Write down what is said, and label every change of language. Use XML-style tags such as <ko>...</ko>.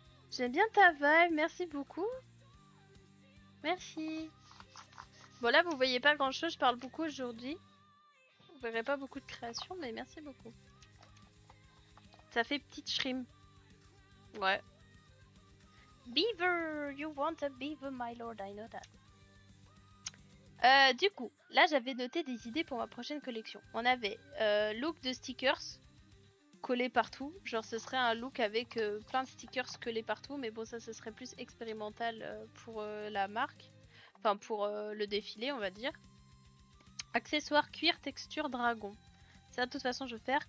<fr>J'aime bien ta vibe, merci beaucoup. Merci. Bon là, vous voyez pas grand chose, je parle beaucoup aujourd'hui. Vous verrez pas beaucoup de création, mais merci beaucoup. Ça fait petite shrimp. Ouais.</fr> <en>Beaver, you want a beaver, my lord, I know that.</en> <fr>Du coup, là j'avais noté des idées pour ma prochaine collection. On avait look de stickers collés partout. Genre ce serait un look avec plein de stickers collés partout. Mais bon, ça ce serait plus expérimental pour la marque. Enfin pour le défilé, on va dire. Accessoires cuir texture dragon. Ça de toute façon je vais faire.</fr>